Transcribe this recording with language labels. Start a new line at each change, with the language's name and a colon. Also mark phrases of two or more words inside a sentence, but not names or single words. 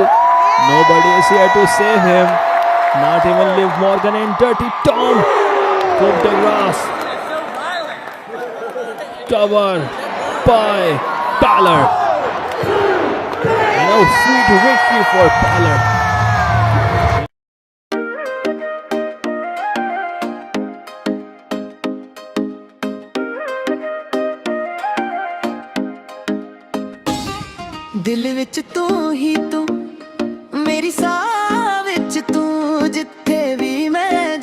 English: Nobody is here to save him. Not even Liv Morgan and Dirty Tom. Coup de grace. Cover by Balor. And a sweet victory for Balor.
Punjabi: ਦਿਲ ਵਿਚ ਤੂ ਹੀ ਤੂ ਮੇਰੀ ਸਾਹ ਵਿਚ ਤੂ ਜਿਥੇ ਭੀ ਮੈਂ